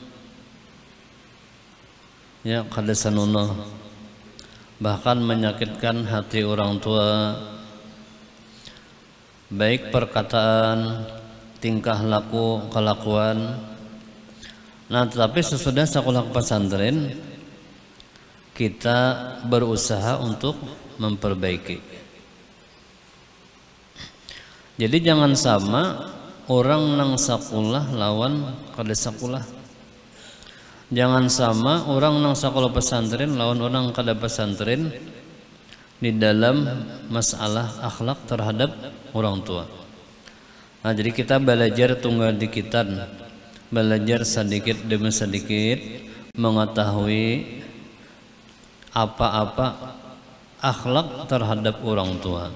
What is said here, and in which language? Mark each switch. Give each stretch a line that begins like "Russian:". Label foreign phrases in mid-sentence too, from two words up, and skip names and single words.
Banjar: ya kada sanono,
Indonesian: bahkan menyakitkan hati orang tua, baik perkataan, tingkah laku, kelakuan. Nah, tetapi sesudah sekolah pesantren kita berusaha untuk memperbaiki.
Banjar: Jadi jangan sama orang nang sakulah lawan kada sakulah. Jangan sama orang nang sakulah pesantren lawan orang kada pesantren
Indonesian: di dalam masalah akhlak terhadap orang tua. Nah, jadi kita belajar
Banjar: tunggal dikitan,
Indonesian: belajar sedikit demi sedikit mengetahui apa-apa akhlak terhadap orang tua.